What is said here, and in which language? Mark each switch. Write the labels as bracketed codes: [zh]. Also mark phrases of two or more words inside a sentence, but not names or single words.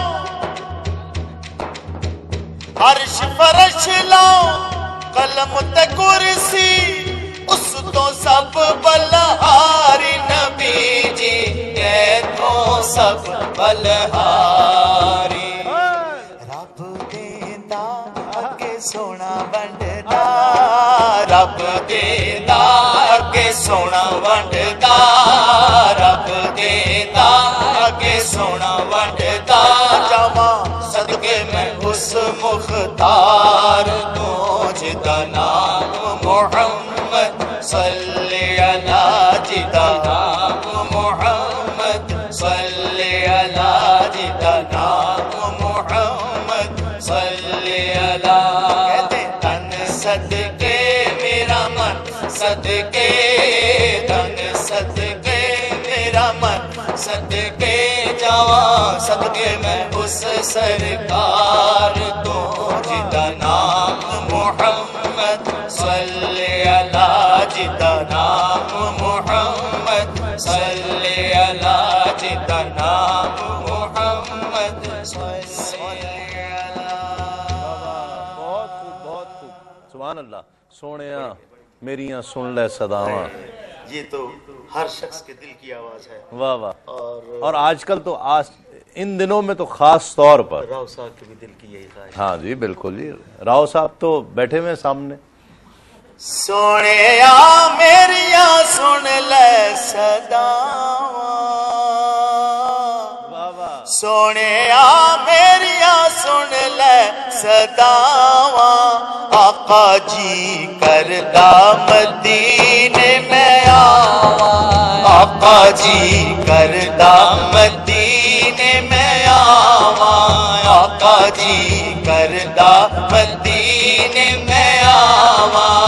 [pa] عرش فرش لاؤ قلم تے کرسی اس تو سب بلہاری نبی جی ایتھوں سب بلہاری رب دیندا اگے سونا بنڈدا رب دیندا اگے سونا ونڈدا رب دیندا اگے سونا ونڈدا جاواں صدقے میں اس مختار توں جیدا نام محمد [ar] صلِّ على [pa] جیدا نام محمد [ar] صلِّ على [pa] جیدا نام محمد [ar] صلِّ على [pa] کہندے تن صدقے میرا من صدقے تن صدقے میرا من صدقے جاواں صدقے میں اس سرکار توں جیدا نام محمد [ar] صلِّ على [pa] جیدا نام محمد [ar] صلِّ على [pa] جیدا نام محمد [ar] صلِّ على. [ur] بہت خوب بہت خوب [ar] سبحان الله. [pa] سوہنیا میریاں سن لے صداواں, [ur] یہ تو ہر شخص کے دل کی آواز ہے. واہ واہ. اور آجکل تو آج ان دنوں میں تو خاص طور پر راؤ صاحب کے بھی دل کی یہی خواہش. ہاں جی بالکل جی، راؤ صاحب تو بیٹھے ہوئے سامنے. [pa] سوہنیا میریا سن لے صداواں، سوہنیا میریا سن لے صداواں، آقا جی کردا مدینے میں آواں، آقا جی کردا مدینے میں آواں، آقا جی کردا مدینے میں آواں.